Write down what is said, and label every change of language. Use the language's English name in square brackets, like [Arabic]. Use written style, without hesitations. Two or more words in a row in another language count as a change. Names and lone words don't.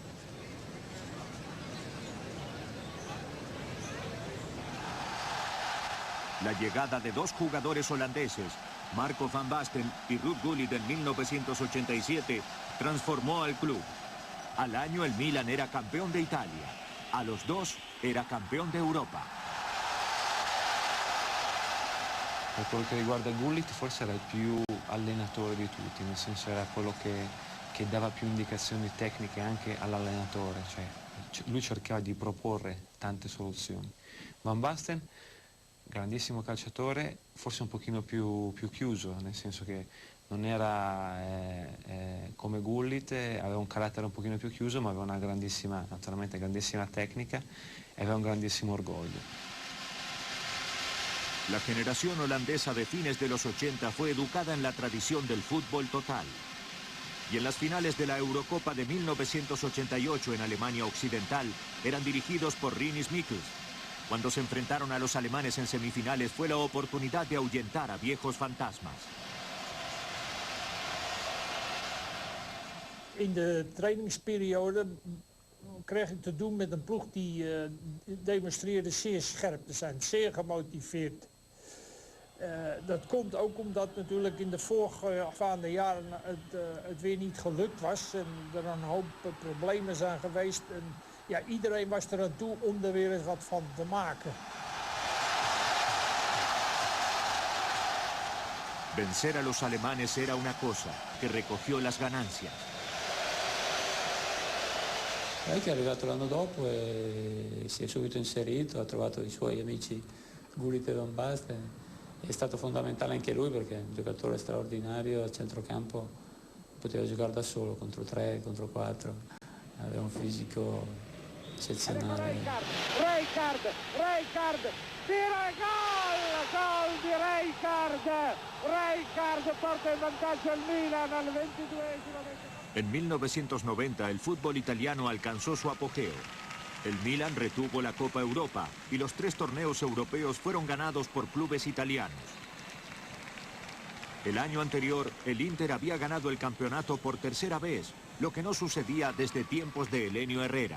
[Spanish] La llegada de 2 jugadores holandeses, Marco van Basten y Ruud Gullit en 1987, transformó al club. Al año el Milan era campeón de Italia. A los 2 era campeón de Europa. [Italian] Per quello che riguarda Gullit forse era il più allenatore di tutti, nel senso era quello che dava più indicazioni tecniche anche all'allenatore, cioè lui cercava di proporre tante soluzioni. Van Basten, grandissimo calciatore, forse un pochino più chiuso, nel senso che non era come Gullit, aveva un carattere un pochino più chiuso, ma aveva una grandissima, naturalmente grandissima tecnica e aveva un grandissimo orgoglio. [Spanish] La generación holandesa de fines de los 80 fue educada en la tradición del fútbol total. Y en las finales de la Eurocopa de 1988 en Alemania Occidental eran dirigidos por Rinus Michels. Cuando se enfrentaron a los alemanes en semifinales fue la oportunidad de ahuyentar a viejos fantasmas. [Dutch] In de trainingsperiode kreeg ik te doen met een ploeg die demonstreerde zeer scherp te zijn, zeer gemotiveerd. Dat komt ook omdat natuurlijk in de voorgaande jaren het weer niet gelukt was en er een hoop problemen zijn geweest. En ja, iedereen was er aan toe om er weer eens wat van te maken. [Spanish] Vencer a los alemanes era una cosa, que recogió las ganancias. [Italian] Che è arrivato l'anno dopo e si è subito inserito, ha trovato i suoi amici Gullit e Van Basten. È stato fondamentale anche lui perché è un giocatore straordinario, a centrocampo poteva giocare da solo, contro 3, contro 4, aveva un fisico eccezionale. Rijkaard, tira e gol di Rijkaard porta in vantaggio il Milan al 22esimo. [Spanish] En 1990 el fútbol italiano alcanzó su apogeo. El Milan retuvo la Copa Europa y los 3 torneos europeos fueron ganados por clubes italianos. El año anterior, el Inter había ganado el campeonato por tercera vez, lo que no sucedía desde tiempos de Helenio Herrera.